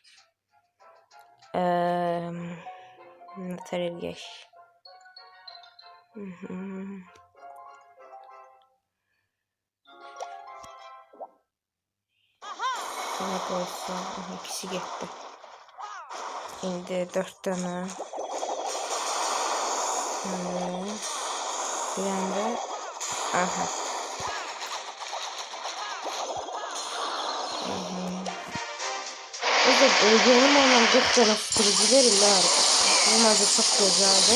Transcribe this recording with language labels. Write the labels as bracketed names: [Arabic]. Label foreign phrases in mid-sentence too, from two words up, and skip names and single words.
[Azerbaijani] Nətər eləyək. Buna qoysa, ikisi getdi. İndi 4 dənə. Bir anda. Aha. [Turkish] Benim olan 40 tane sürücü verirler. Bunlar da çok güzeldi.